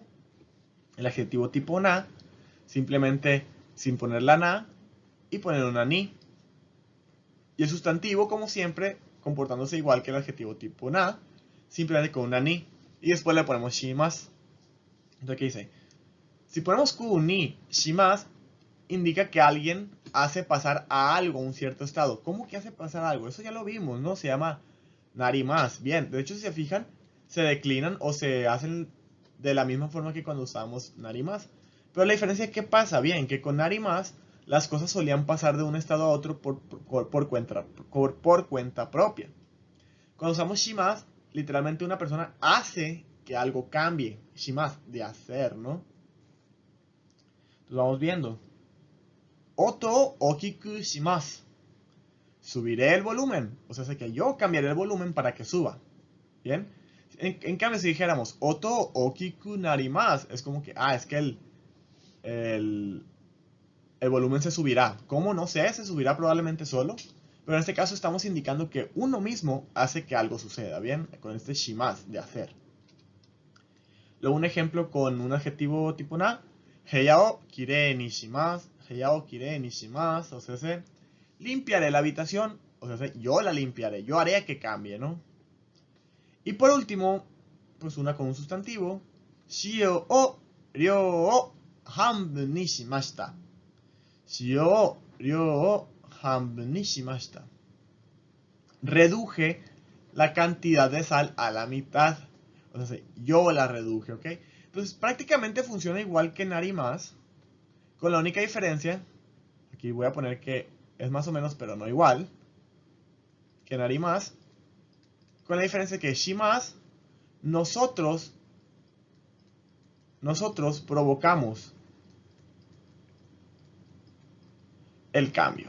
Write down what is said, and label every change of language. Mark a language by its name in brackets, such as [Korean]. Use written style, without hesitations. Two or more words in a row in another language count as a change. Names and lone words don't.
[Spanish] El adjetivo tipo na, simplemente sin poner la na y poner una ni. Y el sustantivo, como siempre, comportándose igual que el adjetivo tipo na, simplemente con una ni. Y después le ponemos shimasu. Entonces, ¿qué dice? Si ponemos [Japanese] くにします, [Spanish] indica que alguien hace pasar a algo un cierto estado. ¿Cómo que hace pasar algo? Eso ya lo vimos, ¿no? Se llama narimas. Bien, de hecho, si se fijan, se declinan o se hacen de la misma forma que cuando usamos narimas. Pero la diferencia es que pasa, bien, que con narimas las cosas solían pasar de un estado a otro por cuenta propia. Cuando usamos shimas, literalmente una persona hace que algo cambie. Shimas, de hacer, ¿no? Entonces vamos viendo. [Japanese] 音大きくします. [Spanish] Subiré el volumen. O sea, sé que yo cambiaré el volumen para que suba. ¿Bien? En cambio, si dijéramos [Japanese] 音大きくなります, [Spanish] es como que, es que el, el volumen se subirá. ¿Cómo? No sé, se subirá probablemente solo. Pero en este caso estamos indicando que uno mismo hace que algo suceda, ¿bien? Con este shimasu, de hacer. Luego un ejemplo con un adjetivo tipo na. [Japanese] 部屋をきれいにします. 部屋をきれいにします. [Spanish] O sea, limpiaré la habitación. O sea, yo la limpiaré. Yo haré que cambie, ¿no? Y por último, pues una con un sustantivo. [Japanese] 塩を量を半分にしました. 塩を量を半分にしました. [Spanish] Reduje la cantidad de sal a la mitad. O sea, yo la reduje, ¿ok? Entonces prácticamente funciona igual que narimas. Con la única diferencia, aquí voy a poner que es más o menos, pero no igual, que narimas. Con la diferencia que shimas, nosotros provocamos el cambio.